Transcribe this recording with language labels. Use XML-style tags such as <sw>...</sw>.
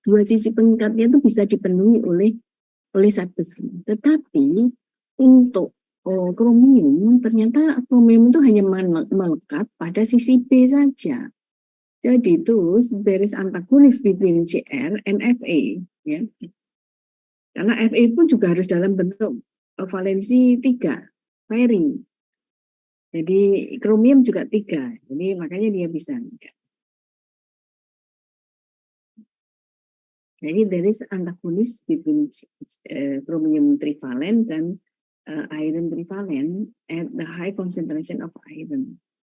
<id>Dua sisi pengikatnya itu bisa dipenuhi oleh zat besi. Tetapi untuk kromium, ternyata kromium itu hanya melekat pada sisi B saja. Jadi itu</id> <en>there is antagonis between Cr and Fe, ya.</en> <id>Karena Fe pun juga harus dalam bentuk valensi 3, pairing. Jadi kromium juga 3, jadi makanya dia bisa.</id> <en>Jadi there is antagonis between chromium trivalent dan iron trivalent at the high concentration of iron.</en>